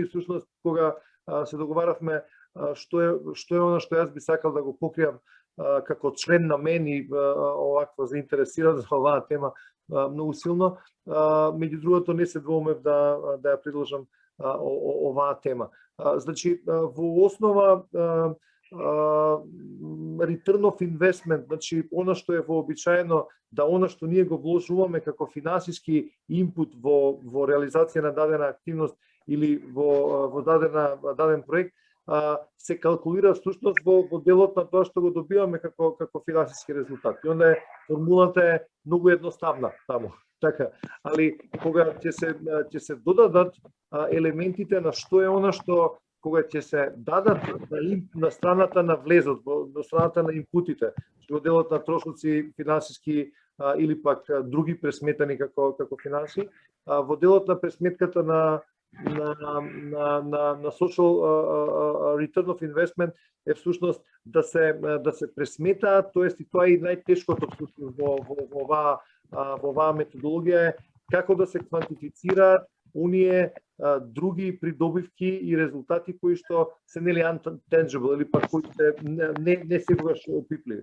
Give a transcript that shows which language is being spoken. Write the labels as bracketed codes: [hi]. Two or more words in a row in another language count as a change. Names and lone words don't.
[mk] Всушност кога се договаравме што е она што јас би сакал да го покријам како член на мен и овакво заинтересиран за оваа тема многу силно, меѓу другото не се двоумев да ја предложам оваа тема. Значи во основа [en] return of investment, [mk] значи она што е вообичаено, да она што ние го вложуваме како финансиски инпут во реализација на дадена активност или во даден проект, се калкулира всушност во делот на тоа што го добиваме како финансиски резултат. И онда формулата е многу едноставна таму. Така, али кога ќе се додадат елементите на што е она што кога ќе се дадат на страната на влезот, на страната на инпутите, во делот на трошоци финансиски или пак други пресметани како финанси, во делот на пресметката на [en] social return of investment [mk] е всушност да се пресметаат, тоест и тоа е најтешкото во оваа методологија е како да се квантифицираат оние други придобивки и резултати кои што се нели intangible или пак кои се не секогаш опипливи.